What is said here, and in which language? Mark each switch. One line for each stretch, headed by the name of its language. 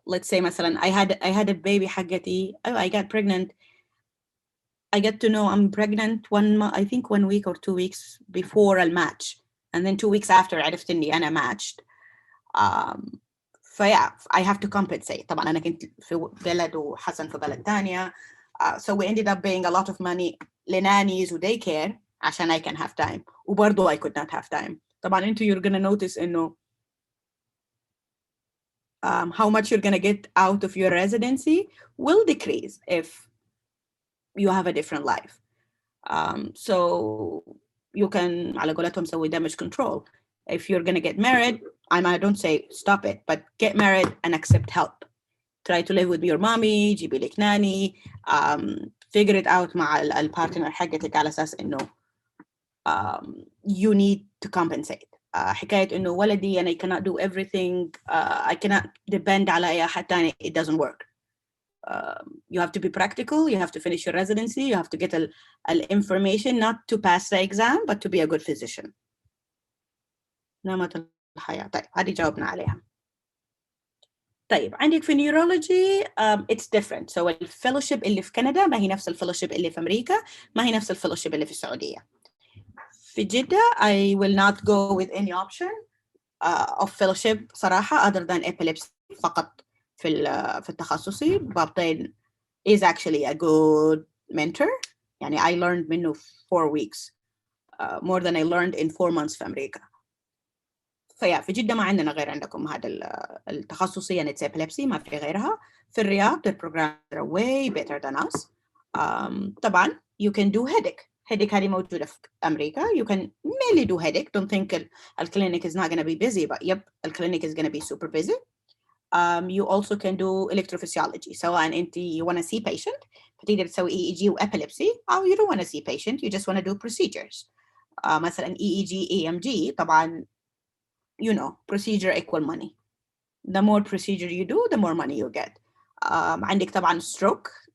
English: Let's say
Arabic: مثلا
English: I had a baby
Arabic: حقتي,
English: I got pregnant. I get to know I'm pregnant I think 1 week or 2 weeks before a match, and then 2 weeks after
Arabic: عرفت إني أنا
English: matched.
Arabic: فيا
English: I have to compensate.
Arabic: طبعا أنا كنت في بلد وحسن في بلد ثانية.
English: So we ended up paying a lot of money
Arabic: لنانيز و
English: daycare
Arabic: عشان
English: I can have time.
Arabic: وبرضو
English: I could not have time.
Arabic: طبعا أنتوا
English: you're gonna notice
Arabic: إنه
English: how much you're gonna get out of your residency will decrease if you have a different life. So you can
Arabic: على قولتهم سوي
English: damage control. If you're gonna get married, I don't say stop it, but get married and accept help. Try to live with your mommy,
Arabic: جيبي لك
English: nanny, figure it out
Arabic: مع البارتنر حقتك على أساس إنه
English: you need to compensate.
Arabic: حكاية إنه ولدي
English: and I cannot do everything, I cannot depend
Arabic: على أي أحد تاني,
English: it doesn't work. You have to be practical, you have to finish your residency, you have to get information not to pass the exam, but to be a good physician.
Arabic: نمط الحياة. طيب هذه جاوبنا عليها. طيب عندك في
English: neurology it's different.
Arabic: So الفellowship اللي في كندا ما هي نفس الفellowship اللي في أمريكا, ما هي نفس الفellowship اللي في السعودية. في جدة
English: I will not go with any option of fellowship
Arabic: صراحة
English: other than epilepsy
Arabic: فقط. في التخصصي
English: بابطين is actually a good mentor.
Arabic: يعني
English: I learned
Arabic: منه
English: 4 weeks more than I learned in 4 months
Arabic: في أمريكا. فيا في جدة ما عندنا غير عندكم هذا التخصصي يعني
English: it's epilepsy,
Arabic: ما في غيرها. في الرياض
English: the programs are way better than us.
Arabic: طبعا
English: you can do headache. headache هذه موجودة في America. You can mainly do headache. Don't think the clinic is not going to be busy, but yep, the clinic is going to be super busy. You also can do electrophysiology.
Arabic: سواء أنت
English: you want to see patient
Arabic: فتقدر تسوي
English: EEG و epilepsy،
Arabic: أو
English: you don't want to see patient, you just want to do procedures.
Arabic: مثلا
English: EEG EMG
Arabic: طبعا
English: you know procedure equal money. The more procedure you do, the more money you get.
Arabic: عندك طبعا stroke.